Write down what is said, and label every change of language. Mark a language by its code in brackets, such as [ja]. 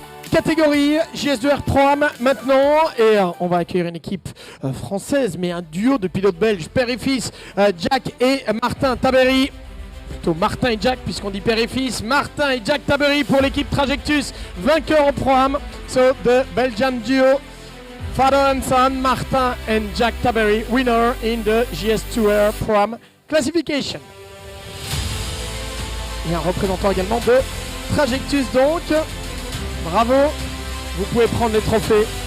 [fr] Catégorie JS2R Pro-Am maintenant. Et on va accueillir une équipe française, mais un duo de pilotes belges, père et fils, Jack et Martin Taberry. Plutôt Martin et Jack, puisqu'on dit père et fils. Martin et Jack Taberry pour l'équipe Trajectus, vainqueur au Pro-Am. [en] So the Belgian duo, father and son, Martin and Jack Taberry, winner in the JS2R Pro-Am classification. [fr] Et un représentant également de Trajectus donc. Bravo, vous pouvez prendre les trophées.